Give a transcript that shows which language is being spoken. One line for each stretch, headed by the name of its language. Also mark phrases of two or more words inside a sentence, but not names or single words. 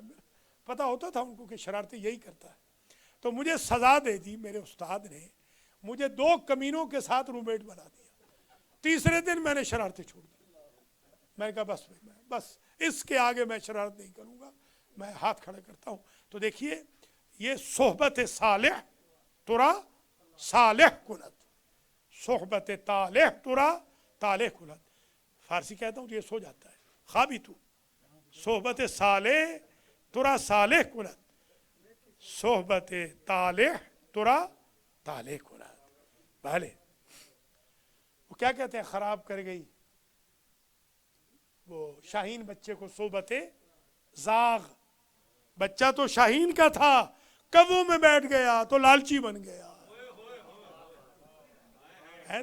Urdu: پتہ ہوتا تھا ان کو کہ شرارتیں یہی کرتا ہے. تو مجھے سزا دے دی میرے استاد نے, مجھے 2 کمینوں کے ساتھ روم میٹ بنا دیا. تیسرے دن میں نے شرارتیں چھوڑ دی. میں نے کہا بس بھائی, میں بس اس کے آگے میں شرارت نہیں کروں گا, میں ہاتھ کھڑا کرتا ہوں. تو دیکھیے یہ
Persian: صحبت صالح ترا صالح کند, صحبت طالح ترا طالح کند.
Urdu: فارسی کہتا ہوں تو یہ سو جاتا ہے,
Persian: خوابی تو صحبت صالح ترا صالح کند, صحبت طالح ترا طالح کند.
Urdu: بھلے وہ کیا کہتے ہیں, خراب کر گئی وہ شاہین بچے کو صحبت زاغ. بچہ تو شاہین کا تھا, کبوں میں بیٹھ گیا تو لالچی بن گیا ہے.